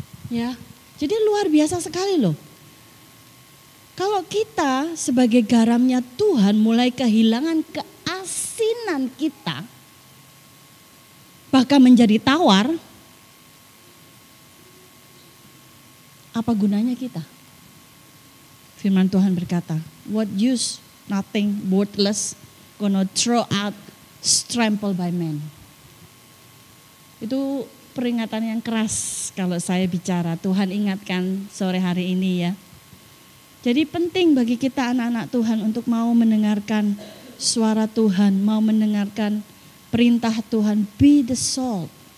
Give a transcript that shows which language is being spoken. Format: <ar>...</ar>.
<id>Ya, jadi luar biasa sekali loh. Kalau kita sebagai garamnya Tuhan mulai kehilangan keasinan kita, bahkan menjadi tawar, apa gunanya kita? Firman Tuhan berkata,</id> <en>what use, nothing, worthless, gonna throw out, trampled by men.</en> <id>Itu peringatan yang keras kalau saya bicara. Tuhan ingatkan sore hari ini ya. Jadi penting bagi kita anak-anak Tuhan untuk mau mendengarkan suara Tuhan, mau mendengarkan perintah Tuhan,</id> <en>be the salt.</en>